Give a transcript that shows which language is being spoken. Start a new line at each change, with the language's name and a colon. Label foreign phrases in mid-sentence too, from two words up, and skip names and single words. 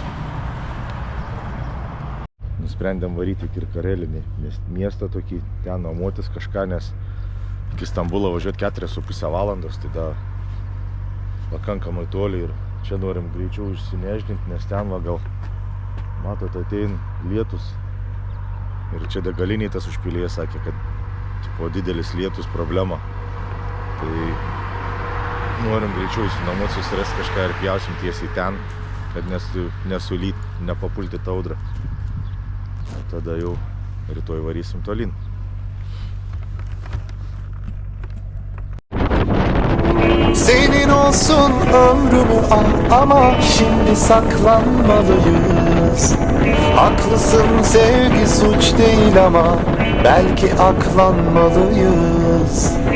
Lithuanian: Nusprendėm varyti į Kirkarelį miestą tokį, ten nuomotis kažką, nes iki Stambulo važiuoti 4,5 valandos, tai da pakankamai toli ir čia norim greičiau išsineždinti, nes ten va gal, matot, atein lietus ir čia degaliniai tas užpilėjas sakė, kad tipo didelis lietus problema. Tai norim greičiau įsinuomot, susirasti kažką ir pjausim tiesiai ten, kad nesulyt, nepapulti taudrą. Tada jau rytoj varysim tolin.
Turkish: Senin olsun ömrümü al ama şimdi saklanmalıyız. Haklısın, sevgi suç değil ama belki aklanmalıyız.